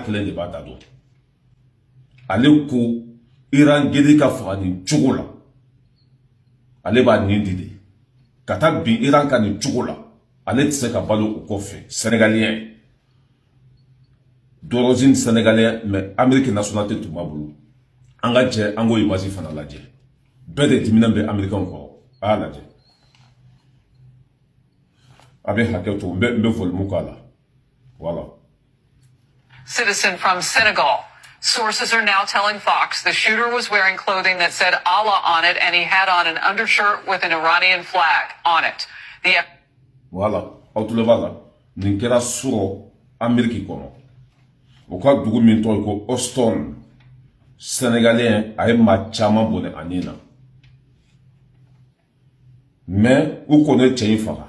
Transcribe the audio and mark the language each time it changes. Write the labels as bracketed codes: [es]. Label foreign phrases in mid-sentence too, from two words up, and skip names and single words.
[bm] kelen de b'a da dɔn ale ko Iran gedi ka faga nin cogo la ale b'a nin di de ka taa bin Iran ka nin cogo la ale tɛ se ka balo o kɔfɛ [fr] Sénégalien d'origine sénégalais mais Amérique nationalité [bm] tun b'a bolo an ka jɛ an k'o image fana lajɛ bɛɛ de diminen bɛ Américain kɔrɔ a y'a lajɛ a bɛ hakɛ to n bɛ volume k'a la voilà. [en] Citizen from Senegal. Sources are now telling Fox the shooter was wearing clothing that said Allah on it, and he had on an undershirt with an Iranian flag on it. Voilà. Autulevada. [bm] Ninkera suro Ameriki kono. Oka dugu min tɔgɔ ko Austin. Sénégalais a ye maa caman bonne anina. Mais u kɔni cɛ in faga.